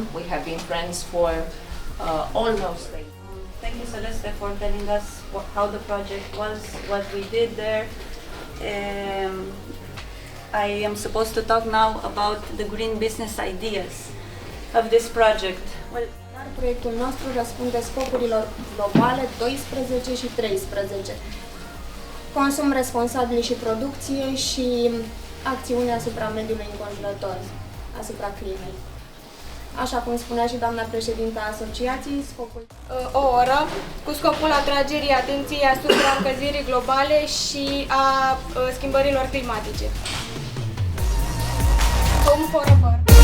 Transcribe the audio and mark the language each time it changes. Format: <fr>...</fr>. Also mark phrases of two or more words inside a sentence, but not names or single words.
<en>We have been friends for almost a year. Thank you, Celeste, for telling us how the project was, what we did there. I am supposed to talk now about the green business ideas of this project. Well,</en> <ro>proiectul nostru răspunde scopurilor globale 12 și 13. Consum responsabil și producție și acțiune asupra mediului înconjurător, asupra climei. Așa cum spunea și doamna președintă a asociației, scopul o oră cu scopul atragerii atenției asupra încălzirii globale și a schimbărilor climatice.</ro> <en>Home for a</en>